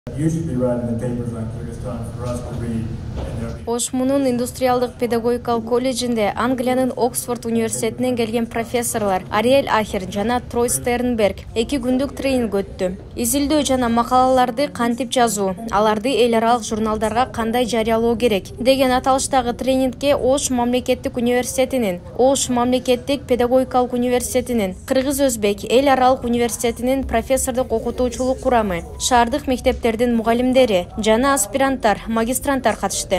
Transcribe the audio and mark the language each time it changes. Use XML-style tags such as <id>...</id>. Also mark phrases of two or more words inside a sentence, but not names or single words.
<en>You should be writing the papers on Kyrgyzstan for us to read.</en> <ky>Ошмунун индустриалдык педагогикалык колледжинде Англиянын Оксфорд университетинен келген профессорлор Ариэль Ахер жана Трой Стернберг 2 күндүк тренинг өттү. Изилдөө жана макалаларды кантип жазуу, аларды эл аралык журналдарга кандай жарыялоо керек деген аталыштагы тренингке Ош мамлекеттик университетинин, Ош мамлекеттик педагогикалык университетинин, Кыргыз-Өзбек эл аралык университетинин профессордук окутуучулук курамы, шаардык мектептердин мугалимдери жана аспиранттар, магистранттар катышты.</ky>